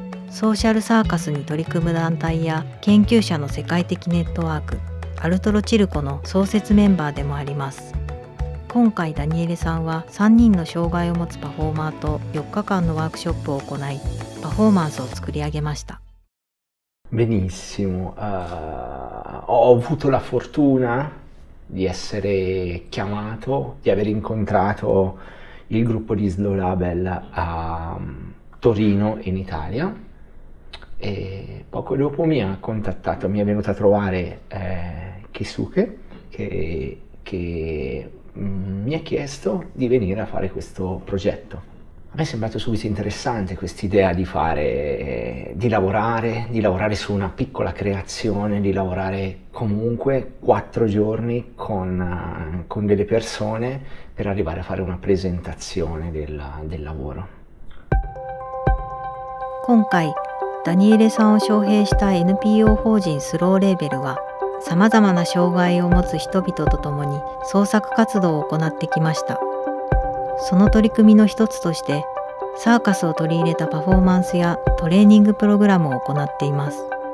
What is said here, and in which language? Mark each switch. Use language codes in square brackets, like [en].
[ja] ソーシャルサーカスに取り組む団体や研究者の世界的ネットワーク、アルトロチルコの創設メンバーでもあります。今回ダニエレさんは3人の障害を持つパフォーマーと4日間のワークショップを行い、パフォーマンスを作り上げました。 [it] Benissimo, ho avuto la fortuna di essere chiamato, di aver incontrato il gruppo di Slow Label a Torino in Italia e poco dopo mi ha contattato, mi è venuto a trovare Keisuke che mi ha chiesto di venire a fare questo progetto. A me è sembrato subito interessante quest'idea di lavorare su una piccola creazione, di lavorare comunque 4 giorni con delle persone per arrivare a fare una presentazione del lavoro. [ja] 今回、ダニエレさんを招聘した NPO 法人スローレーベルは、さまざまな障害を持つ人々と共に創作活動を行ってきました。その取り組みの一つとして、サーカスを取り入れたパフォーマンスやトレーニングプログラムを行っています。